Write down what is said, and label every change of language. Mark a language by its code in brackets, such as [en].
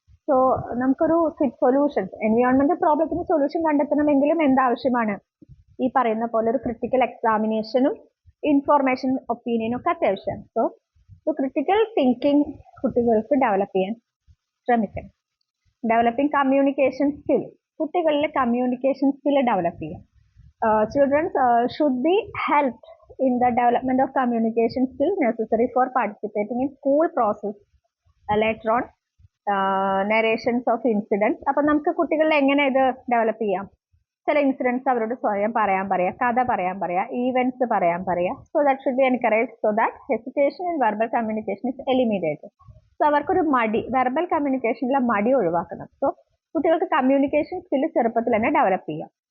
[ml] So നമുക്കൊരു solutions, എൻവയോൺമെന്റൽ പ്രോബ്ലത്തിന് solution കണ്ടെത്തണമെങ്കിലും എന്താവശ്യമാണ്, ഈ പറയുന്ന പോലെ ഒരു ക്രിട്ടിക്കൽ എക്സാമിനേഷനും ഇൻഫോർമേഷൻ ഒപ്പീനിയനും ഒക്കെ അത്യാവശ്യമാണ്. സോ ക്രിട്ടിക്കൽ തിങ്കിങ് കുട്ടികൾക്ക് ഡെവലപ്പ് ചെയ്യാൻ ശ്രമിക്കണം. ഡെവലപ്പിംഗ് കമ്മ്യൂണിക്കേഷൻ സ്കിൽ, കുട്ടികളിലെ കമ്മ്യൂണിക്കേഷൻ സ്കിൽ ഡെവലപ്പ് ചെയ്യാം. [en] Children should be helped in the development of communication skills necessary for participating in school process. Later on, narrations of incidents. [ml] അപ്പോൾ നമുക്ക് കുട്ടികളിൽ എങ്ങനെ ഇത് ഡെവലപ്പ് ചെയ്യാം, ചില ഇൻസിഡൻസ് അവരോട് സ്വയം പറയാൻ പറയാ, കഥ പറയാൻ പറയാ, ഈവെന്റ്സ് പറയാൻ പറയാ. [en] So that should be encourage so that hesitation in verbal communication is eliminated. [ml] So അവർക്കൊരു മടി, വെർബൽ കമ്മ്യൂണിക്കേഷനിലെ മടി ഒഴിവാക്കണം. സോ കുട്ടികൾക്ക് കമ്മ്യൂണിക്കേഷൻ സ്കില്ല് ചെറുപ്പത്തിൽ തന്നെ ഡെവലപ്പ് ചെയ്യാം.